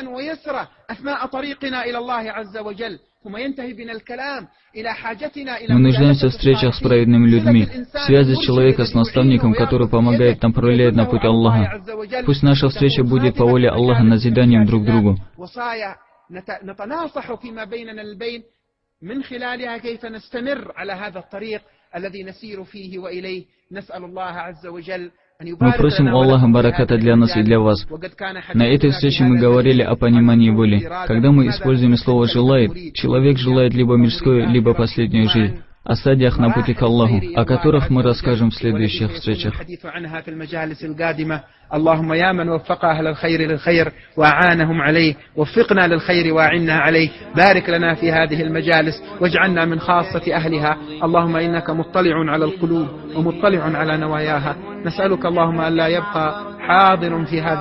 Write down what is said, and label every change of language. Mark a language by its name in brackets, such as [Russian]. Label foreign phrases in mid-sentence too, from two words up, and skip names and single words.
[Russian] Мы нуждаемся в встречах с праведными людьми, в связи человека с наставником, который помогает нам проявлять на путь Аллаха. Пусть наша встреча будет по воле Аллаха назиданием друг другу. [Arabic] نتناصح فيما بيننا البين من خلالها كيف نستمر على هذا الطريق الذي نسير فيه وإليه نسأل الله عز وجل. [Russian] Мы просим у Аллаха бараката для нас и для вас. На этой встрече мы говорили о понимании воли. Когда мы используем слово «желает», человек желает либо мирское, либо последнюю жизнь. О стадиях на пути к Аллаху, о которых мы расскажем в следующих встречах. [Arabic] اللهم يا من وفق أهل الخير للخير وأعانهم عليه وفقنا للخير وأعنا عليه بارك لنا في هذه المجالس واجعلنا من خاصة أهلها اللهم إنك مطلع على القلوب ومطلع على نواياها نسألك اللهم أن لا يبقى حاضر في هذا